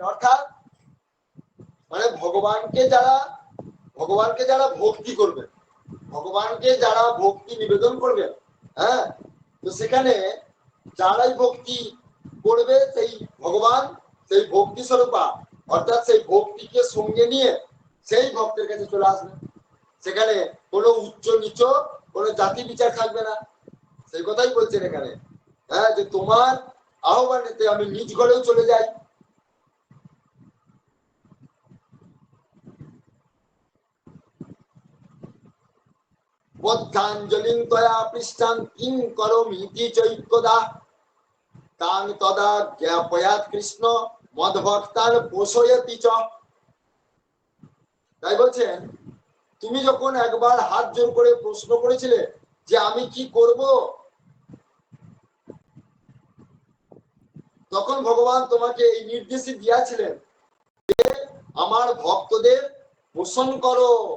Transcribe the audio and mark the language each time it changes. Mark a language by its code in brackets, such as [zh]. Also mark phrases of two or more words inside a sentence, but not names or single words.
[bn] অর্থাৎ মানে ভগবানকে যারা ভক্তি করবে, ভগবানকে যারা ভক্তি নিবেদন করবে, হ্যাঁ, তো সেখানে যারাই ভক্তি করবে, সেই ভগবান সেই ভক্তি স্বরূপা, অর্থাৎ সেই ভক্তিকে সঙ্গে নিয়ে সেই ভক্তের কাছে চলে আসবে। সেখানে কোনো উচ্চ নিচ কোনো জাতি বিচার থাকবে না। সেই কথাই বলছেন এখানে, হ্যাঁ, যে তোমার আহ্বানেতে আমি নিজ ঘরেও চলে যাই। [sa] বদ্ধাঞ্জলিং তয়া পৃষ্ঠাং কিং করোমি ইতি চৈকদা তাং তদা জ্ঞাপয়াৎ কৃষ্ণ মদভক্তান পোষয়তি চ। [bn] তাই বলছেন, তুমি যখন একবার হাত জোর করে প্রশ্ন করেছিলে যে আমি কি করব, তখন ভগবান তোমাকে এই নির্দেশই দিয়েছিলেন যে আমার ভক্তদের পোষণ করো।